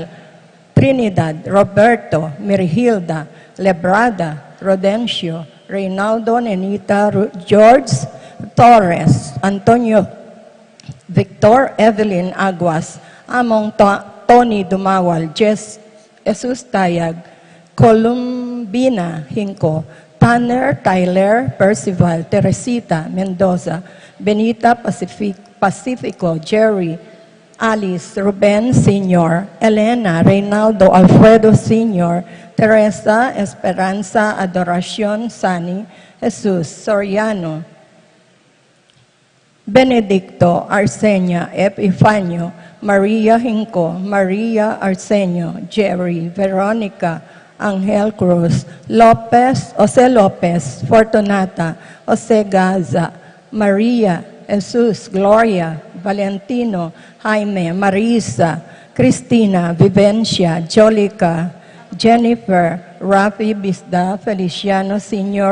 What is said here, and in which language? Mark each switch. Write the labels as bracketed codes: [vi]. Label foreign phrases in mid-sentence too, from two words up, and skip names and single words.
[tl] Trinidad, Roberto, Mirihilda, Lebrada, Rodencio, Reynaldo, Nenita, George Torres, Antonio, Victor, Evelyn Aguas, Among Tony Dumawal, Jesus Tayag, Columbina Hinco, Tanner, Tyler, Percival, Teresita, Mendoza, Benita Pacifico, Jerry, Alice, Ruben Sr., Elena, Reynaldo, Alfredo Sr., Teresa, Esperanza, Adoracion, Sani, Jesus, Soriano, Benedicto, Arsenia, Epifanio, Maria Hinco, Maria Arsenio, Jerry, Veronica, Angel Cruz, Lopez, Jose Lopez, Fortunata, Jose Gaza, Maria, Jesus, Gloria, Valentino, Jaime, Marisa, Cristina, Vivencia, Jolica, Jennifer, Rafi Bisda, Feliciano Sr.